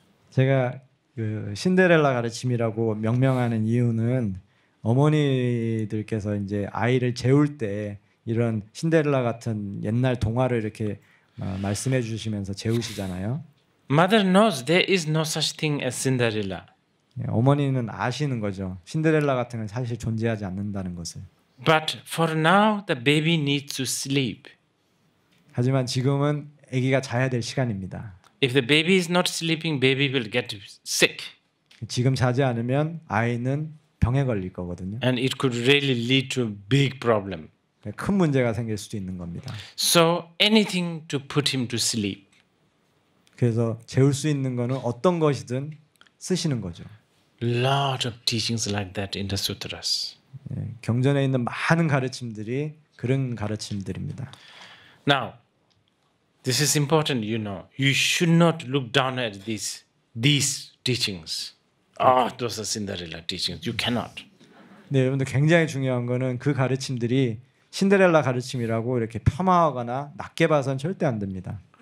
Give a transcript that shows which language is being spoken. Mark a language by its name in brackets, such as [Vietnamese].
[Korean] 제가 그 신데렐라 가르침이라고 명명하는 이유는 어머니들께서 이제 아이를 재울 때 이런 신데렐라 같은 옛날 동화를 이렇게 말씀해 주시면서 재우시잖아요. [English] Mother knows there is no such thing as Cinderella. [Korean] 어머니는 아시는 거죠. 신데렐라 같은 건 사실 존재하지 않는다는 것을. [English] But for now the baby needs to sleep. [Korean] 하지만 지금은 아기가 자야 될 시간입니다. [English] If the baby is not sleeping, baby will get sick. [Korean] 지금 자지 않으면 아이는 병에 걸릴 거거든요. [English] And it could really lead to a big problem. [Korean] 큰 문제가 생길 수도 있는 겁니다. [English] So anything to put him to sleep. [Korean] 그래서 재울 수 있는 거는 어떤 것이든 쓰시는 거죠. [English] Lot of teachings like that in the sutras. [Korean] 경전에 있는 많은 가르침들이 그런 가르침들입니다. [English] Now, this is important, you know. You should not look down at these teachings. Those are Cinderella teachings. You cannot. [Korean] 네, 여러분들 굉장히 중요한 거는 그 가르침들이 신데렐라 가르침이라고 이렇게 폄하하거나 낮게 봐서는 절대 안 됩니다.